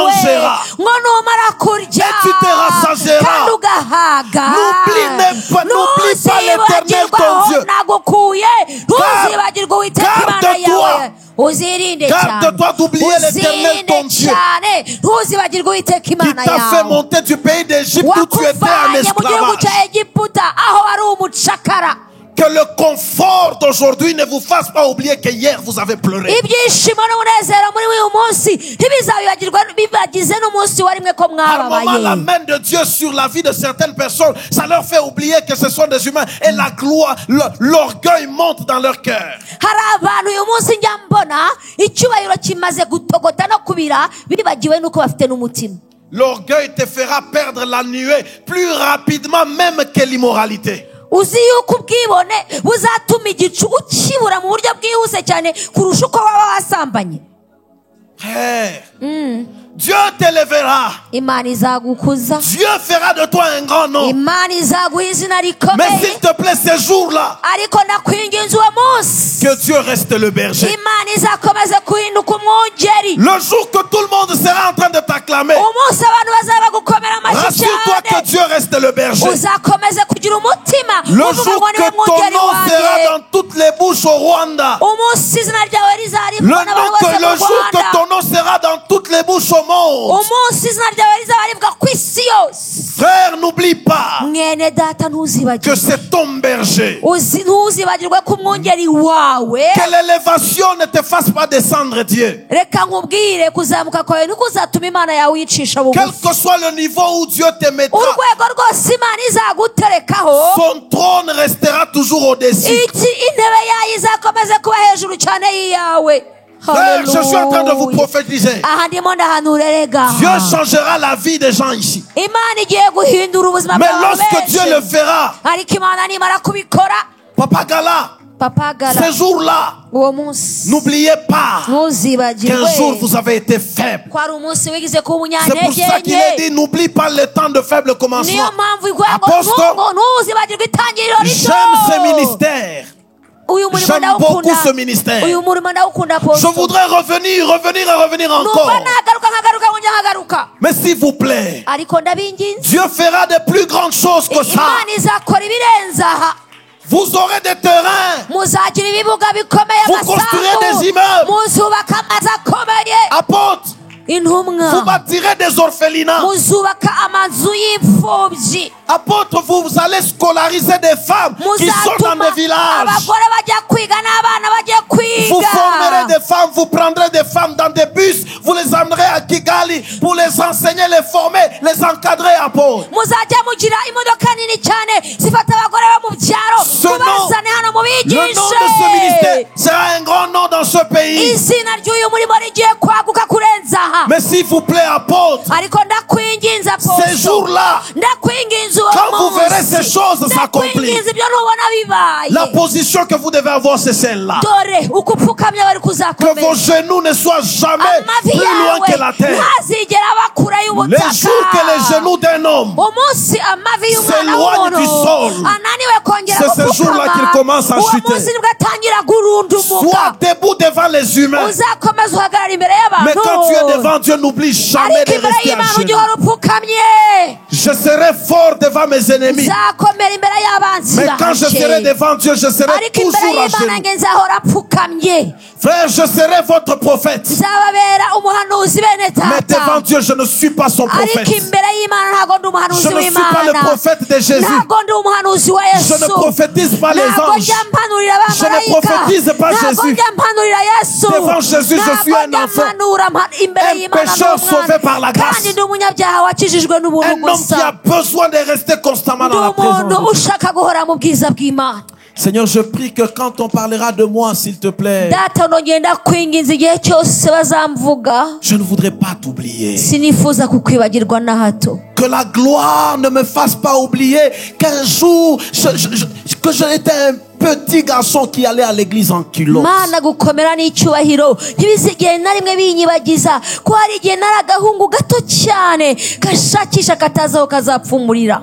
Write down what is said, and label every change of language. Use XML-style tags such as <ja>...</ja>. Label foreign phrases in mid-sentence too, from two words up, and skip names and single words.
<fr>mangeras,</fr> <rw>ngo numara kurya</rw> <fr>et tu te rassasieras.</fr> <rw>kandi ugahaga,</rw> <fr>N'oublie pas l'Éternel ton Dieu.</fr> <rw>nagukuye. ntuzibagirwe Uwiteka Imana</rw> <fr>Garde-toi.</fr> <rw>yawe. uzirinde</rw> <fr>Garde-toi d'oublier l'Éternel ton</fr> <rw>uzirinde</rw> <fr>Dieu,</fr> <rw>cyane. ntuzibagirwe Uwiteka</rw> <fr>qui</fr> <rw>Imana</rw> <fr>t'a fait</fr> <rw>yawe</rw> <fr>monter du pays d'Égypte où tu étais en</fr> <rw>wakuvanye mu gihugu</rw> <fr>esclavage.</fr> <rw>cya Egiputa aho wari umucakara.</rw> <fr>Que le confort d'aujourd'hui ne vous fasse pas oublier que hier vous avez pleuré.</fr> <rw>ibyishimo n'umunezero muri uyu munsi ntibizabibagirwa bibagize n'umunsi warimwe ko</rw> <fr>Par moment, la</fr> <rw>mwababaye.</rw> <fr>main de Dieu sur la vie de certaines personnes, ça leur fait oublier que ce sont des humains et la gloire, l'orgueil monte dans leur cœur.</fr> <rw>hari abantu uyu munsi njya mbona icyubahiro kimaze gutogota no kubira bibagiwe n'uko bafite n'umutima.</rw> <fr>L'orgueil te fera perdre la nuée plus rapidement même que l'immoralité.</fr> <rw>uzi yuko ubwibone buzatuma igicu ukibura mu buryo bwihuse cyane kurusha uko waba wasambanye.</rw> <fr>Frère, Dieu t'élèvera.</fr> <rw>Imana izagukuza.</rw> <fr>Dieu fera de toi un grand nom.</fr> <rw>Imana izaguha izina</rw> <fr>Mais</fr> <rw>rikomeye.</rw> <fr>s'il te plaît, ces jours-là,</fr> <rw>ariko ndakwinginze uwo munsi</rw> <fr>que Dieu reste le berger.</fr> <rw>Imana izakomeze kuhinduka umwungeri.</rw> <fr>Le jour que tout le monde sera en train de t'acclamer,</fr> <rw>umunsi abantu bazaba gukomera amashyi</rw> <fr>rassure-toi que</fr> <rw>cyane</rw> <fr>Dieu reste le berger.</fr> <rw>uzakomeze kugira umutima</rw> <fr>Le</fr> <rw>uvuga</rw> <fr>jour</fr> <rw>ngo niwe</rw> <fr>que ton</fr> <rw>mwungeri</rw> <fr>nom sera</fr> <rw>wanjye.</rw> <fr>dans toutes les bouches au Rwanda,</fr> <rw>umunsi izina ryawe rizaribwa n'abantu bose mu</rw> <fr>le jour que</fr> <rw>Rwanda.</rw> <fr>ton nom sera dans toutes les bouches au monde,</fr> <rw>umunsi izina ryawe rizaribwa ku isi yose.</rw> <fr>frère, n'oublie pas</fr> <rw>mwene data</rw> <fr>que</fr> <rw>ntuzibagirwe</rw> <fr>c'est ton berger.</fr> <rw>ntuzibagirwe ko umwungeri wawe.</rw> <fr>Que l'élévation ne te fasse pas descendre Dieu.</fr> <rw>reka nkubwire kuzamuka kwawe ntikuzatuma Imana yawe uyicisha</rw> <fr>Quel</fr> <rw>bugufi.</rw> <fr>que soit le niveau où Dieu te mettra,</fr> <rw>urwego rwose Imana izaguterekaho</rw> <fr>son trône restera toujours au-dessus.</fr> <rw>intebe yayo izakomeze kuba hejuru cyane y'iyawe.</rw> <fr>Frère, je suis en train de vous prophétiser.</fr> <rw>aha ndimo ndahanura rega</rw> <fr>Dieu changera la vie des gens ici.</fr> <rw>Imana igiye guhindura ubuzima</rw> <fr>Mais</fr> <rw>bwawe</rw> <fr>lorsque Dieu le</fr> <rw>benshi.</rw> <fr>fera,</fr> <rw>ariko Imana nimara kubikora</rw> <fr>Papa Gala,</fr> <rw>papagara</rw> <fr>ces jours-là,</fr> <rw>uwo munsi</rw> <fr>n'oubliez pas qu'un jour</fr> <rw>ntuzibagirwe</rw> <fr>vous avez été faible.</fr> <rw>ko ari umunsi wigize kuba</rw> <fr>C'est pour ça qu'il est</fr> <rw>umunyantege</rw> <fr>dit, n'oublie pas le temps de faible</fr> <rw>niyo</rw> <fr>commencement.</fr> <rw>mpamvu iguha ngo</rw> <fr>Apostle,</fr> <rw>ntuzibagirwe itangiriro rito.</rw> <fr>J'aime ce ministère.</fr> <rw>uyu murimo</rw> <fr>J'aime beaucoup</fr> <rw>ndawukunda</rw> <fr>ce ministère.</fr> <rw>uyu murimo ndawukunda</rw> <fr>Je</fr> <rw>Apostle.</rw> <fr>voudrais revenir</fr> <rw>numva</rw> <fr>encore.</fr> <rw>nagaruka nkongera nkagaruka</rw> <fr>Mais s'il vous plaît,</fr> <rw>ariko ndabinginze</rw> <fr>Dieu fera de plus grandes choses que ça.</fr> <rw>Imana izakora ibirenze aha.</rw> <fr>Vous aurez des terrains.</fr> <rw>muzagira ibibuga bikomeye</rw> <fr>Vous construirez</fr> <rw>amasambu</rw> <fr>des immeubles.</fr> <rw>muzubaka amazu akomeye.</rw> <fr>Apôtres, vous</fr> <rw>intumwa</rw> <fr>bâtirez des orphelinats.</fr> <rw>muzubaka amazu y'imfubyi.</rw> <fr>Apôtres, vous allez scolariser des femmes qui sont dans</fr> <rw>muzatuma</rw> <fr>des villages.</fr> <rw>abagore bajya kwiga n'abana bajya kwiga.</rw> <fr>Vous formerez des femmes, vous prendrez des femmes dans des bus, vous les amenerez à Kigali pour les enseigner, les former, les encadrer à Paul.</fr> <rw>muzajya mugira imodoka nini cyane zifata abagore bo mu byaro mubazane hano</rw> <fr>Le nom de ce</fr> <rw>mubigishe.</rw> <fr>ministère sera un grand nom dans ce pays.</fr> <rw>izina ry'uyu murimo rigiye kwaguka kurenza aha.</rw> <fr>Mais s'il vous plaît, apôtre,</fr> <rw>ariko ndakwinginze</rw> <fr>ces</fr> <rw>Apostle,</rw> <fr>jours-là,</fr> <rw>ndakwinginze uwo</rw> <fr>quand vous verrez</fr> <rw>munsi,</rw> <fr>ces choses s'accomplir,</fr> <rw>ndakwinginze ibyo ntubona bibaye,</rw> <fr>la position que vous devez avoir, c'est celle-là.</fr> <rw>dore uko upfukamye bari</rw> <fr>Que</fr> <rw>kuzakomera,</rw> <fr>vos genoux ne soient jamais</fr> <rw>amavi</rw> <fr>plus loin que la</fr> <rw>yawe</rw> <fr>terre.</fr> <rw>ntazigera aba kure</rw> <fr>Les</fr> <rw>y'ubutaka.</rw> <fr>jours que les genoux d'un homme</fr> <rw>umunsi amavi y'umwana</rw> <fr>s'éloignent du</fr> <rw>w'umuntu</rw> <fr>sol,</fr> <rw>ananiwe kongera</rw> <fr>c'est ce jour-là qu'il commence à</fr> <rw>uwo</rw> <fr>chuter.</fr> <rw>munsi nibwo atangira gurundumuka.</rw> <fr>sois debout devant les humains.</fr> <rw>uzakomeza uhagarara imbere</rw> <fr>Mais</fr> <rw>y'abantu,</rw> <fr>quand tu es devant Dieu, n'oublie jamais</fr> <rw>ariko</rw> <fr>de</fr> <rw>imbere</rw> <fr>rester à</fr> <rw>y'Imana ujye</rw> <fr>genoux.</fr> <rw>uhora upfukamye.</rw> <fr>Je serai fort devant mes ennemis.</fr> <rw>nzakomera imbere y'abanzi</rw> <fr>Mais quand je serai</fr> <rw>banje,</rw> <fr>devant Dieu, je serai</fr> <rw>ariko imbere</rw> <fr>toujours à</fr> <rw>y'Imana</rw> <fr>genoux.</fr> <rw>nge nzahora apfukamye.</rw> <fr>Frère, je serai votre prophète.</fr> <rw>nzababera umuhanuzi bene</rw> <fr>Mais devant</fr> <rw>tata,</rw> <fr>Dieu, je ne suis pas son</fr> <rw>ariko</rw> <fr>prophète.</fr> <rw>imbere y'Imana ntabwo ndi</rw> <fr>Je</fr> <rw>umuhanuzi</rw> <fr>ne suis pas le</fr> <rw>w'Imana,</rw> <fr>prophète de Jésus.</fr> <rw>ntabwo ndi umuhanuzi wa</rw> <fr>Je ne</fr> <rw>Yesu,</rw> <fr>prophétise pas les</fr> <rw>ntabwo</rw> <fr>anges.</fr> <rw>njya mpanurira</rw> <fr>Je ne</fr> <rw>abamarayika,</rw> <fr>prophétise pas</fr> <rw>ntabwo</rw> <fr>Jésus.</fr> <rw>njya mpanurira Yesu,</rw> <fr>Devant Jésus, je suis</fr> <rw>ntabwo</rw> <fr>un</fr> <rw>njya</rw> <fr>enfant.</fr> <rw>mpanura imbere</rw> <fr>Un</fr> <rw>y'Imana</rw> <fr>pécheur sauvé par la grâce.</fr> <rw>kandi ndi umunyabyaha wakijijwe n'ubuntu</rw> <fr>Un homme qui a</fr> <rw>gusa,</rw> <fr>besoin de rester constamment</fr> <rw>ndi</rw> <fr>dans la présence</fr> <rw>umuntu</rw> <fr>de Dieu.</fr> <rw>ushaka guhora mu bwiza bw'Imana.</rw> <fr>Seigneur, je prie que quand on parlera de moi, s'il te plaît,</fr> <rw>data nongeye ndakwinginze igihe cyose bazamvuga,</rw> <fr>je ne voudrais pas t'oublier.</fr> <rw>sinifuza kukwibagirwa na hato.</rw> <fr>Que la gloire ne me fasse pas oublier qu'un jour, que j'étais un petit garçon qui allait à l'église en culotte.</fr> <rw>Mana gukomera n'icyubahiro ntibizigere na rimwe binyibagiza ko hari igihe nari agahungu gato cyane gashakisha katazi aho kazapfumurira.</rw>